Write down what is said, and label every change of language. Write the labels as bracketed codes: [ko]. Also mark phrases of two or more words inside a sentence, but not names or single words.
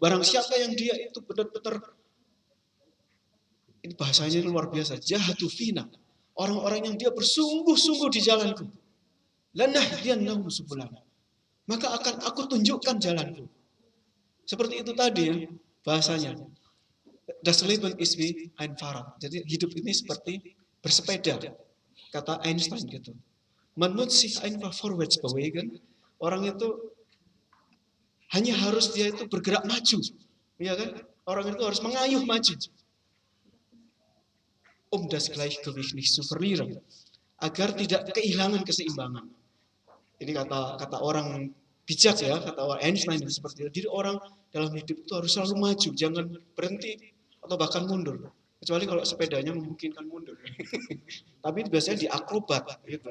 [id] Barang siapa yang dia itu benar-benar, ini bahasanya luar biasa, [ar] جاهدوا فينا. [id] Orang-orang yang dia bersungguh-sungguh di jalanku. [ar] لنهدينهم سبلنا. [id] Maka akan aku tunjukkan jalanku. Seperti itu tadi ya bahasanya. [de] Das Leben ist wie ein Fahrrad. [id] Jadi hidup ini seperti bersepeda. Kata Einstein gitu. [de] Man muss sich einfach vorwärts bewegen. [id] Orang itu hanya harus dia itu bergerak maju. Ya kan? Orang itu harus mengayuh maju. [de] Das Gleichgewicht nicht zu verlieren. [id] Agar tidak kehilangan keseimbangan. Ini kata orang bijak ya, kata orang Einstein itu seperti itu. Jadi orang dalam hidup itu harus selalu maju, jangan berhenti atau bahkan mundur. Kecuali kalau sepedanya memungkinkan mundur. Tapi biasanya di akrobat gitu.